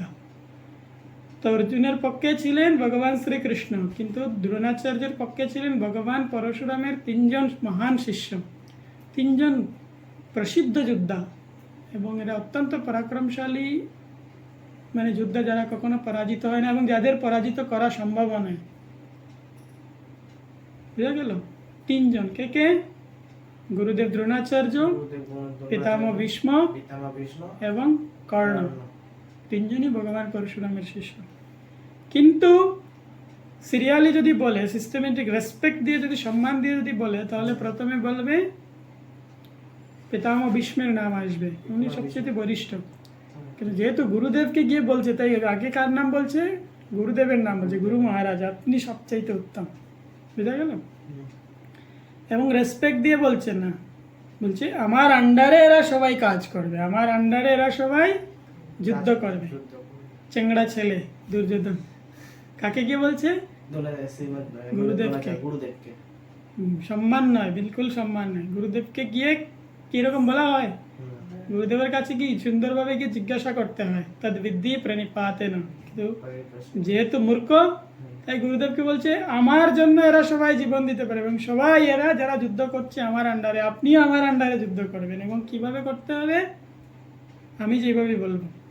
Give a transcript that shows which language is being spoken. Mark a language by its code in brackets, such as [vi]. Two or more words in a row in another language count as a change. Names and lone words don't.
[bn] তো অর্জুনের পক্ষে ছিলেন ভগবান শ্রীকৃষ্ণ, কিন্তু দ্রোণাচার্যের পক্ষে ছিলেন ভগবান পরশুরামের 3 জন মহান শিষ্য, 3 জন প্রসিদ্ধ যোদ্ধা, এবং এরা অত্যন্ত পরাক্রমশালী, মানে যোদ্ধা যারা কখনো পরাজিত হয় না এবং যাদের পরাজিত করা সম্ভব নয়। বুঝা গেল? 3 জন কে কে? গুরুদেব দ্রোণাচার্য, गुरुदेव द्रोणाचार्य, পিতামহ ভীষ্ম पितामह भीष्म, এবং কর্ণ, कर्ण। তিনজনই ভগবান পরশুরামের শিষ্য। কিন্তু সিরিয়ালি যদি বলে, সিস্টেমেটিক রেসপেক্ট দিয়ে যদি, সম্মান দিয়ে যদি বলে, তাহলে প্রথমে বলবে পিতামহ ভীষ্মের নাম আসবে, উনি সবচেয়ে বরিষ্ঠ। কিন্তু যেহেতু গুরুদেবকে গিয়ে বলছে, তাই আগে কার নাম বলছে? গুরুদেবের নাম বলছে, গুরু মহারাজ আপনি সবচাইতে উত্তম। বুঝা গেল? এবং রেসপেক্ট দিয়ে বলছে না, বলছে আমার আন্ডারে এরা সবাই কাজ করবে, আমার আন্ডারে এরা সবাই যুদ্ধ করবে। युद्ध। চেংড়া ছেলে দুর্যোধন কাকে গিয়ে বলছে? গুরুদেবকে। গুরুদেবকে। সম্মান নয়, বিলকুল সম্মান নয়। গুরুদেবকে গিয়ে কিরকম বলা হয়? গুরুদেবের কাছে কি সুন্দরভাবে গিয়ে জিজ্ঞাসা করতে হয়, [sa] তদ বিদ্ধি প্রণিপাতে না। [bn] কিন্তু যেহেতু মূর্খ, তাই গুরুদেবকে বলছে আমার জন্য এরা সবাই জীবন দিতে পারে, এবং সবাই এরা যারা যুদ্ধ করছে আমার আন্ডারে, আপনিও আমার আন্ডারে যুদ্ধ করবেন, এবং কিভাবে করতে হবে আমি যেভাবে বলবো।